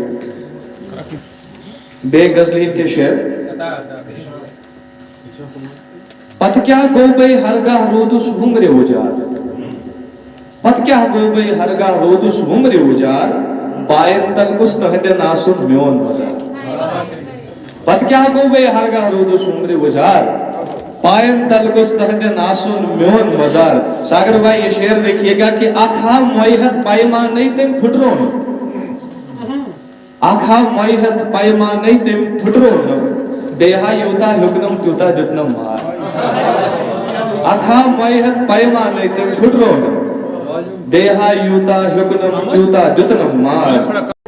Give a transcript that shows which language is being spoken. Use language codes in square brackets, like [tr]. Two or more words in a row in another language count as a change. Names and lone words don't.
[ks] بیٚیہِ غزلین کے شعر پتہٕ کیٛاہ گوٚو بیٚیہِ ہرگاہ روٗدُس وُمرِ وُجار پتہٕ کیٛاہ گوٚو بیٚیہِ ہرگاہ روٗدُس وُمرِ وُجار پاین تل گوٚژھ تُہنٛدٮ۪ن آسُن میون مزار پتہٕ کیٛاہ گوٚو بیٚیہِ ہرگاہ روٗدُس وُمرِ وُجار پاین تل گوٚژھ تُہنٛدٮ۪ن آسُن میون مزار ساگر بھائی [ur] یہ شعر دیکھیے گا کہ [ks] اکھ ہا مویہت پیمانے تٔمۍ پھٕٹرو نہٕ اکھ ہا مویہت پیمانے تٔمۍ پھٕٹرو نہٕ بیٚیہِ ہا یوٗتاہ ہیوٚکنم تیوٗتاہ دیُتنم مار اکھ ہا مویہت پیمانے تٔمۍ پھٕٹرو نہٕ بیٚیہِ ہا یوٗتاہ ہیوٚکنم تیوٗتاہ دیُتنم مار